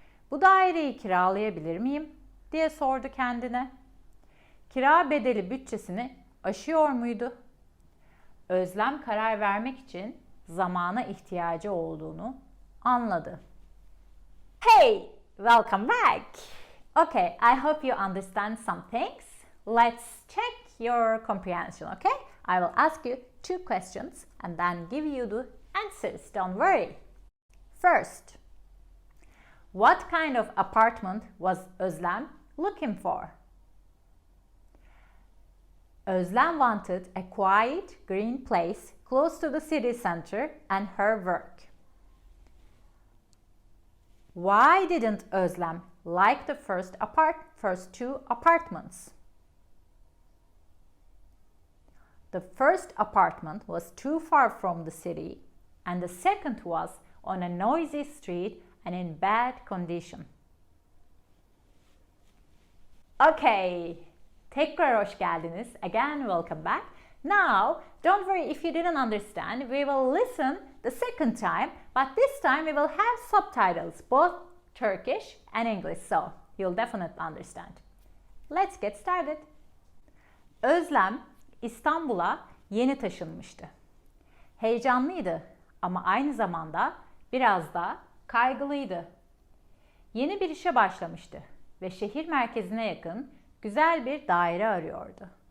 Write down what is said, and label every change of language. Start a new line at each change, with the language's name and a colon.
Turkish: Bu daireyi kiralayabilir miyim diye sordu kendine. Kira bedeli bütçesini aşıyor muydu? Özlem karar vermek için zamana ihtiyacı olduğunu anladı.
English: Hey, welcome back. Okay, I hope you understand some things. Let's check your comprehension, okay? I will ask you two questions and then give you the answers, don't worry. First, what kind of apartment was Özlem looking for? Özlem wanted a quiet, green place close to the city center and her work. Why didn't Özlem like the first two apartments? The first apartment was too far from the city, and the second was on a noisy street and in bad condition.
Turkish: Okay, tekrar hoş geldiniz.
English: Again, welcome back. Now, don't worry if you didn't understand. We will listen the second time, but this time we will have subtitles, both Turkish and English, so you'll definitely understand. Let's get started.
Turkish: Özlem İstanbul'a yeni taşınmıştı. Heyecanlıydı ama aynı zamanda biraz da kaygılıydı. Yeni bir işe başlamıştı ve şehir merkezine yakın güzel bir daire arıyordu.